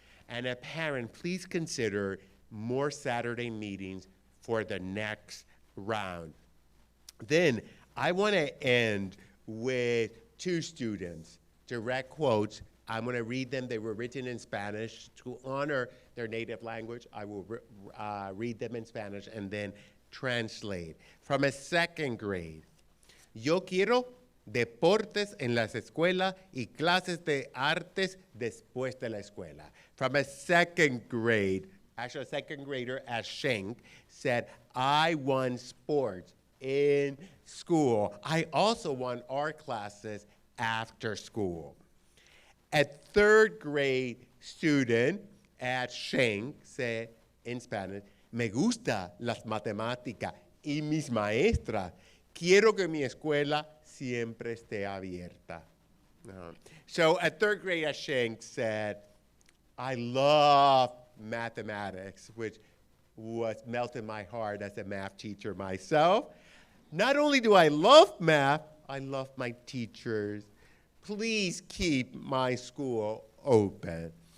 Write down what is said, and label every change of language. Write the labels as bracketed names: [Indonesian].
[English] And a parent, please consider more Saturday meetings for the next round. Then I want to end with two students, direct quotes. I'm going to read them. They were written in Spanish. To honor their native language, I will read them in Spanish and then translate. From a second grade, [Spanish] yo quiero deportes en las escuelas y clases de artes después de la escuela. [English] From a second grade, actually a second grader at Schenck said, I want sports in school. I also want art classes after school. A third grade student at Schenck said in Spanish, [Spanish] me gusta las matemáticas y mis maestras. Quiero que mi escuela siempre esté abierta. [English] So a third grade at Schenck said, I love mathematics, which was melting my heart as a math teacher myself. Not only do I love math, I love my teachers. Please keep my school open.